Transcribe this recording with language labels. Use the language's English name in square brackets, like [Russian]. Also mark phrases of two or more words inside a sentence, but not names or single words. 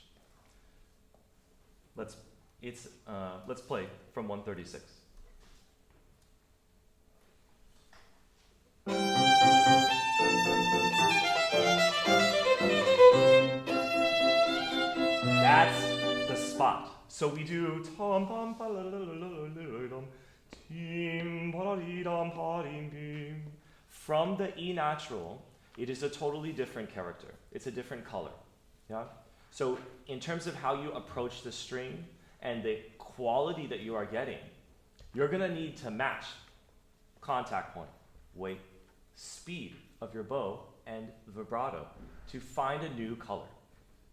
[English] Let's play from 136. That's the spot. So we do tom pam pa la la la la la tim pa di dum pa dim dim. From the E natural, it is a totally different character. It's a different color. Yeah? So in terms of how you approach the string and the quality that you are getting, you're gonna need to match contact point, weight, speed of your bow, and vibrato to find a new color.